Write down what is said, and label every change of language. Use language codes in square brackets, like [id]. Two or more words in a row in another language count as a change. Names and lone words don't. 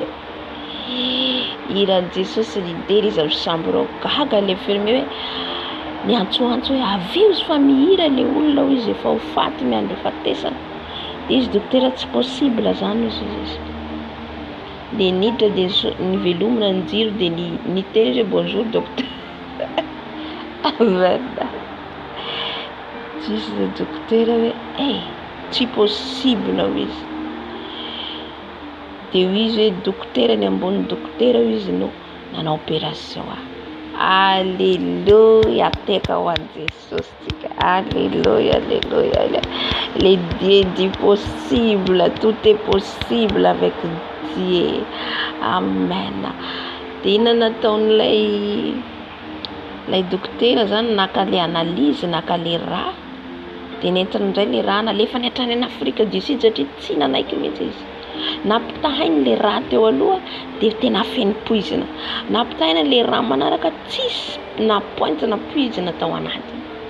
[mg] Hiran'i Jesosy lidera izy sambo reo gaga le ferme hoe miantsoantso hoe aveo izy fa mihira le olona hoy izy efa ho faty miandro fatesana. Izy dokotera tsy possible zany izy. De niditra de nivelomina ny jiro de niteny hoe [fr] bonjour docteur. [mg] Avenda. [fr] Juste le docteur [mg] hoe tsy possible hoy izy. De hoy izy hoe dokotera ny ambony dokotera hoy izy no nanao opération. Alléluia, teka ho an'i Jesosy tika. Alléluia, alléluia. [fr] Les dieux du possible, tout est possible avec Dieu. [mg] Amen. De ina nataon'ilay dokotera zany naka le analyse, naka le raha. De nentiny indray le raha nalefa ny hatrany any Afrika du Sud satria tsy nanaiky mihitsy izy. Nampitahiny le raha teo aloha de tena feno poizina. Nampitahina le raha manaraka tsisy na pointe na poizina tao anatiny.